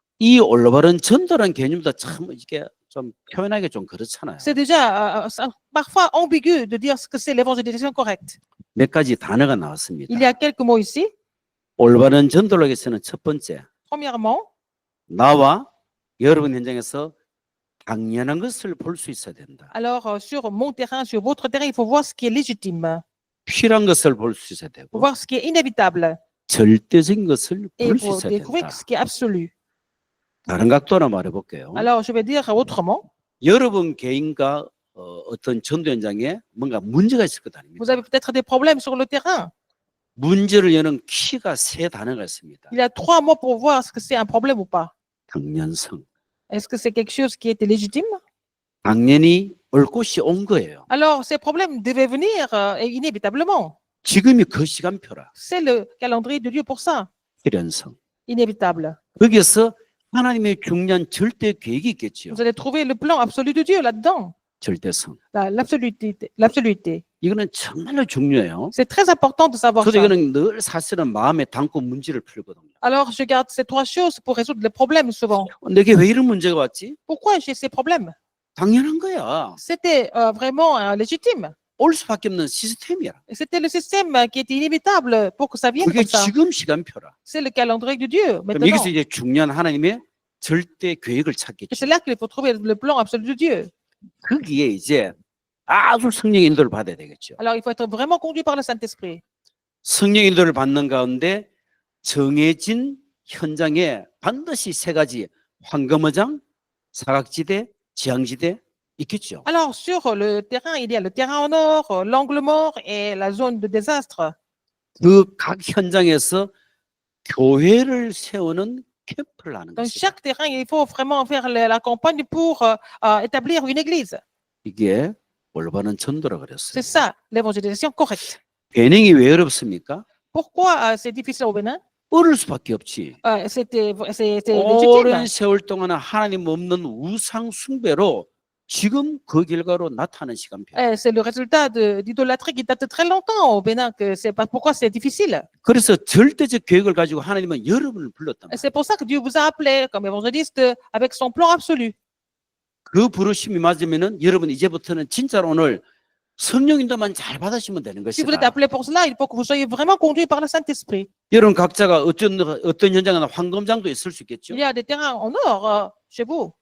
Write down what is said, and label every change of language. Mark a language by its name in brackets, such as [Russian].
[Korean] 이 올바른 전도라는 개념도 참 이게 좀 표현하기 좀 그렇잖아요. [French] C'est déjà parfois ambigu de dire ce que c'est l'évangélisation correcte. [Korean] 몇 가지 단어가 나왔습니다. [French] Il y a quelques mots ici. [Korean] 올바른 전도를 위해서는 첫 번째, [French] Premièrement, [Korean] 나와 여러분 현장에서 당연한 것을 볼 수 있어야 된다. [French] alors sur mon terrain, sur votre terrain, il faut voir ce qui est légitime, [Korean] 필요한 것을 볼 수 있어야 [French] il faut [Korean] 되고 [French] voir ce qui est inévitable [Korean] 절대적인 것을 [French] et [Korean] 볼 수 [French] pour [Korean] 있어야 [French] découvrir [Korean] 된다. [French] ce qui est absolu. [Korean] 다른 각도로 말해볼게요. [French] Alors, je vais dire autrement. [Korean] 여러분 개인과 어떤 전도 현장에 뭔가 문제가 있을 것 [French] Vous [Korean] 아닙니까? [French] avez peut-être des problèmes sur le terrain. [Korean] 문제를 여는 키가 세 단어가 있습니다. [French] Il y a 3 mots pour voir est-ce que c'est un problème ou pas. [Korean] 당연성. [French] Est-ce que c'est quelque chose qui était légitime? [Korean] 당연히 올 곳이 온 거예요. [French] Alors, ces problèmes devaient venir inévitablement. [Korean] 지금이 그 시간표라. [French] C'est le calendrier de Dieu pour ça. [Korean] 필연성. [French] Inévitable. [Korean] 거기에서 하나님의 중요한 절대 계획이 있겠죠. [French] Vous allez trouver le plan absolu de Dieu là-dedans. [Korean] 절대성. [French] L'absoluité. L'absoluité. [Korean] 이거는 정말로 중요해요. [French] C'est très important de savoir [Korean] 저도 [French] ça. [Korean] 이거는 늘 사실은 마음에 담고 문제를 풀거든요. [French] Alors, je garde ces 3 choses pour résoudre les problèmes souvent. [Korean] 내게 왜 이런 문제가 왔지? [French] Pourquoi j'ai ces problèmes? [Korean] 당연한 거야. [French] C'était vraiment légitime. [Korean] 올 수밖에 없는 시스템이야. [French] Et c'était le système qui était inévitable pour que ça vienne [Korean] 그게 [French] comme ça. [Korean] 지금 시간표라. [French] C'est le calendrier de Dieu [Korean] 그럼 [French] maintenant. [Korean] 여기서 이제 중요한 하나님의 절대 계획을 [French] Et [Korean] 찾겠죠. [French] c'est là qu'il faut trouver le plan absolu de Dieu. [Korean] 거기에 이제 아주 성령의 인도를 받아야 되겠죠. [French] Alors, il faut être vraiment conduit par le Saint-Esprit. [Korean] 성령의 인도를 받는 가운데 정해진 현장에 반드시 세 가지 황금어장, 사각지대, 지향지대 있겠죠. [French] Alors, sur le terrain, il y a le terrain en or, l'angle mort et la zone de désastre. [Korean] 그 각 현장에서 교회를 세우는 캠프를 하는 [French] Dans [Korean] 것이다. [French] chaque terrain, il faut vraiment faire la campagne pour établir une église. [Korean] 이게 올바른 전도라 그랬어요. [French] C'est ça, l'évangélisation correcte. [Korean] 배낭이 왜 어렵습니까? [French] Pourquoi c'est difficile au Bénin? [Korean] 어려울 수밖에 없지. [French] C'était [Korean] 오랜 [French] légitime. [Korean] 세월 동안 하나님 없는 우상 숭배로 지금 그 결과로 나타나는 시간표. [French] C'est le résultat d'idolâtrie qui date de très longtemps au Bénin. Que c'est pas pourquoi c'est difficile. [Korean] 그래서 절대적 계획을 가지고 하나님은 여러분을 불렀단 [French] Et [Korean] 말이에요. [French] c'est pour ça que Dieu vous a appelé comme évangéliste avec son plan absolu. [Korean] 그 부르심이 맞으면은 여러분 이제부터는 진짜로 오늘 성령인도만 잘 받으시면 되는 [French] Si vous êtes [Korean] 것이다. [French] appelé pour cela, il faut que vous soyez vraiment conduit par le Saint-Esprit. [Korean] 여러분 각자가 어떤 현장은 황금장도 있을 수 있겠죠. [French] Il y a des terrains en or chez vous.